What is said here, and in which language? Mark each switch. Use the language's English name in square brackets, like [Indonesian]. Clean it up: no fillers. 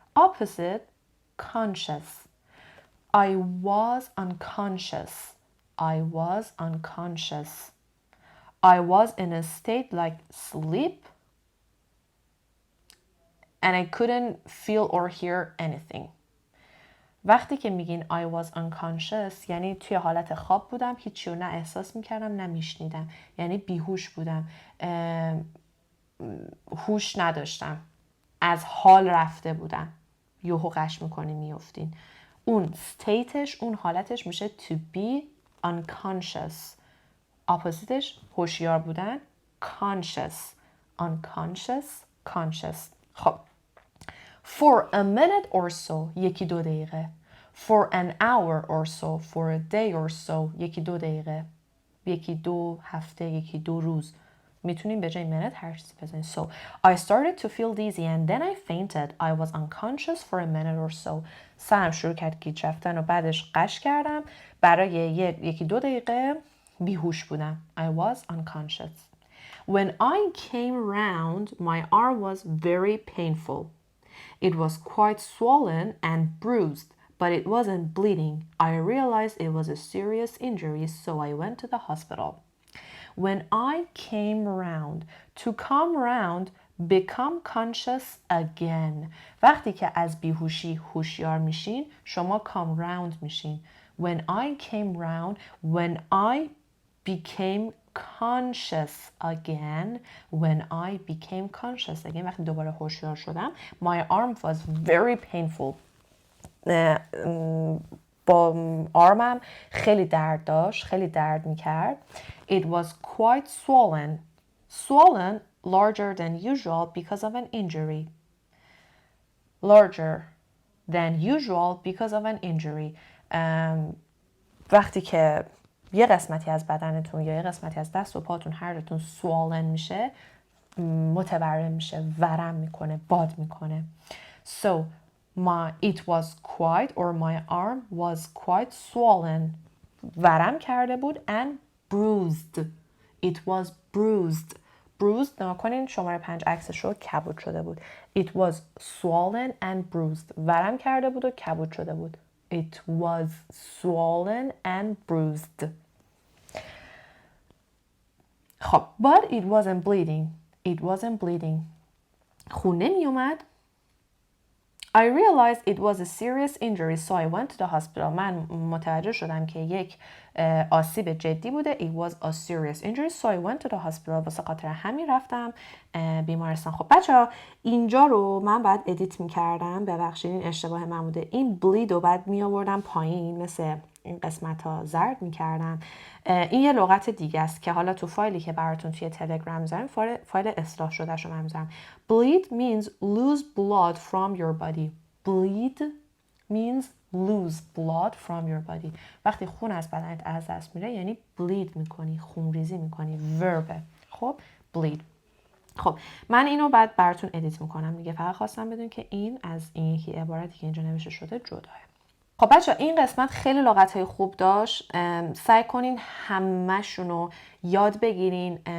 [English] Opposite, conscious. I was unconscious. I was unconscious. I was in a state like sleep and I couldn't feel or hear anything. [Persian] وقتی که میگین [English] I was unconscious [Persian] یعنی توی حالت خواب بودم، هیچی رو نه احساس میکردم نه میشنیدم، یعنی بیهوش بودم، هوش نداشتم، از حال رفته بودم. یهو قش میکنی میافتین. اون ستیتش، اون حالتش میشه [English] to be unconscious. [Persian] اپوزیتش هوشیار بودن، conscious. [English] unconscious, conscious. خب for a minute or so [Persian] یکی 2 دقیقه. [English] for an hour or so, for a day or so [Persian] یکی 2 دقیقه، یکی 2 هفته، یکی 2 روز. میتونیم به جای minute هر چیزی بزنیم. [English] So I started to feel dizzy and then I fainted. I was unconscious for a minute or so. [Persian] سرم شروع کرد گیج رفتن و بعدش قش کردم. برای یکی 2 دقیقه بیهوش بودم. [English] I was unconscious. When I came round, my arm was very painful. It was quite swollen and bruised, but it wasn't bleeding. I realized it was a serious injury, so I went to the hospital. When I came round, to come round, become conscious again. [Persian] وقتی که از بیهوشی هوشیار میشین، شما [English] come round [Persian] میشین. [English] When I came round, when I became conscious again. When I became conscious again. [Persian] وقتی دوباره هوشیار شدم. [English] My arm was very painful. [Persian] با آرمم خیلی درد داشت، خیلی درد میکرد. [English] It was quite swollen. Swollen, larger than usual because of an injury. Larger than usual because of an injury. [Persian] وقتی که یه قسمتی از بدنتون یا یه قسمتی از دست و پاتون هر دوتون swollen میشه، متورم میشه، ورم میکنه، باد میکنه. [English] So it was quite or my arm was quite swollen. [Persian] ورم کرده بود [English] and bruised. It was bruised. [Persian] Bruised نکنین شماره 5 عکسش رو کبود شده بود. [English] It was swollen and bruised. [Persian] ورم کرده بود و کبود شده بود. [English] It was swollen and bruised. خب but it wasn't bleeding. It wasn't bleeding. [Persian] خون نمی اومد [English] I realized it was a serious injury so I went to the hospital. [Persian] من متوجه شدم که یک آسیب جدی بوده. [English] It was a serious injury so I went to the hospital. [Persian] واسه خاطر همین رفتم بیمارستان. خب بچه‌ها اینجا رو من بعد ادیت می‌کردم، ببخشید این اشتباه من بوده. این bleed رو بعد می‌آوردم پایین، مثل این قسمت ها زرد می‌کردم. این یه لغت دیگه است که حالا تو فایلی که براتون توی تلگرام می‌ذارم، فایل اصلاح شده‌شو من می‌ذارم. [English] Bleed means lose blood from your body. Bleed means lose blood from your body. [Persian] وقتی خون از بدنت از دست میره یعنی bleed میکنی، خونریزی میکنی. [English] verb. خب bleed. [Persian] خب من اینو بعد براتون ادیت میکنم دیگه. فقط خواستم بدون که این از این یکی عبارتی که اینجا نوشته شده جداه. خب بچه این قسمت خیلی لغت‌های خوب داشت. سعی کنین همه‌شونو یاد بگیرین.